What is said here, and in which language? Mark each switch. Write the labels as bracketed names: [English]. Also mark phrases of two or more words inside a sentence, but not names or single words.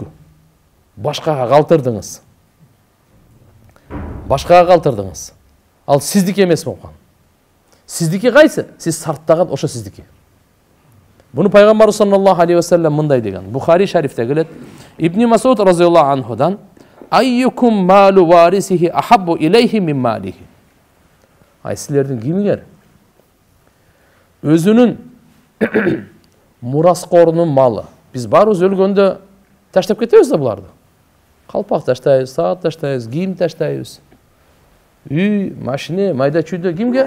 [Kyrgyz] Башкага калтырдыңыз. Ал сиздики эмес болгон. Сиздики кайсы? Сиз сарптаган ошо сиздики. Буну пайгамбар [Arabic] صلى الله عليه وسلم [Kyrgyz] мындай деген. Бухари шарифте келет. [Arabic] Ибн Масуд رضي الله عنه أيكم مال وارثه أحب إليه من ماله. [Kyrgyz] Ай силердин кимиңер өзүнүн мураскорунун малы. Биз барыбыз өлгөндө таштап кетебиз да буларды. Калпак таштайбыз, саат таштайбыз, кийим таштайбыз. Үй, машина, майда чүйдө кимге?